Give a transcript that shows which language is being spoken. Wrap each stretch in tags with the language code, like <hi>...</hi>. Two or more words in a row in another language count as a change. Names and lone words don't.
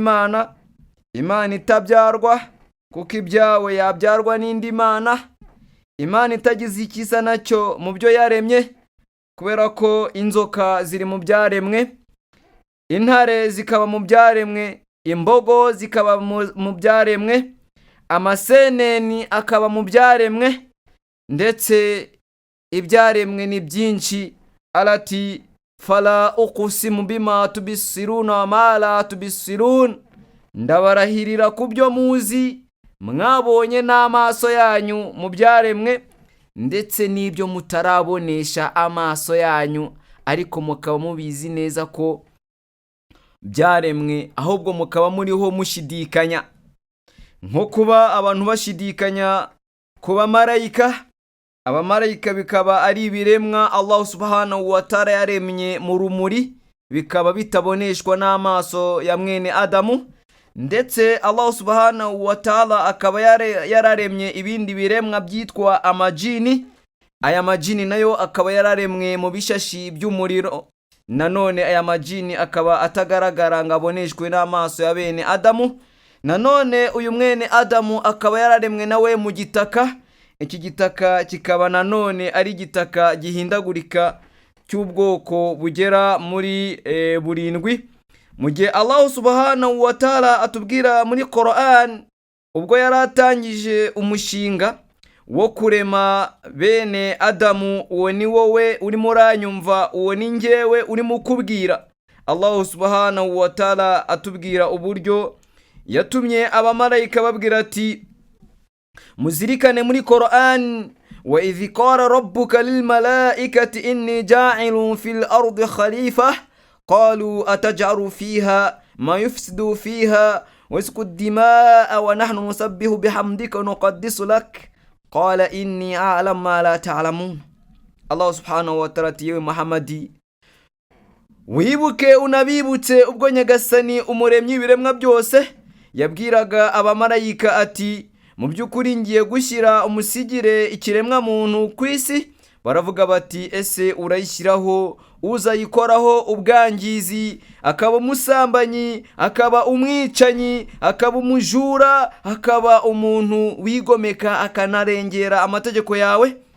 <rw>mana, Imana itabyarwa kuko ibyawe yabyarwa n'indi mana, Imana itagize ikisa nacyo mu byo yaremye, kubera ko inzoka ziri mu byaremwe, intare zikaba mu byaremwe, imbogo zikaba mu byaremwe, amaseneni akaba mu byaremwe, ndetse ibyaremwe ni byinshi.</rw> <ar>Alati فلا أقسم بما تبصرون وما لا تبصرون.</ar> <rw>Ndabarahirira kubyo muzi mwabonye n'amaso yanyu mu byaremwe, ndetse n'ibyo mutarabonesha amaso yanyu ariko mukaba mubizi neza ko byaremwe, ahubwo mukaba muriho mushidikanya, nko kuba abantu bashidikanya ku bamarayika. Abamarayika bikaba ari ibiremwa Allah</rw> <ar>سبحانه وتعالى</ar> <rw>yaremye mu rumuri, bikaba bitaboneshwa n'amaso ya mwene Adamu, ndetse Allah</rw> <ar>سبحانه وتعالى</ar> <rw>akaba yararemye ibindi biremwa byitwa amajini. Aya majini nayo akaba yararemwe mu bishashi by'umuriro. Nanone aya majini akaba atagaragara ngo aboneshwe n'amaso ya bene Adamu. Nanone uyu mwene Adamu akaba yararemwe nawe mu gitaka. Iki gitaka kikaba nanone ari gitaka gihindagurika cy'ubwoko bugera muri burindwi. Mu gihe Allah</rw> <ar>سبحانه وتعالى</ar> <rw>atubwira muri Quran, ubwo yaratangije umushinga wo kurema bene Adamu, uwo ni wowe urimo uranyumva, uwo ni njyewe urimo kubwira. Allah</rw> <ar>سبحانه وتعالى</ar> <rw>atubwira uburyo yatumye abamarayika babwira ati, muzirikane muri Quran,</rw> <ar>وإذ قال ربك للملائكة إني جاعل في الأرض خليفة قالوا أتجعل فيها ما يفسد فيها ويسفك الدماء ونحن نسبح بحمدك ونقدس لك قال إني أعلم ما لا تعلمون.</ar> <rw>Allah</rw> <ar>سبحانه وتعالى</ar> <rw>ati, yewe Muhammadi, wibuke unabibutse ubwo Nyagasani umuremyi w'ibiremwa byose yabwiraga abamarayika ati, mu by'ukuri ngiye gushyira umusigire ikiremwa muntu ku isi. Baravuga bati, ese urayishyiraho uzayikoraho ubwangizi, akaba umusambanyi, akaba umwicanyi, akaba umujura, akaba umuntu wigomeka akanarengera amategeko yawe?</rw>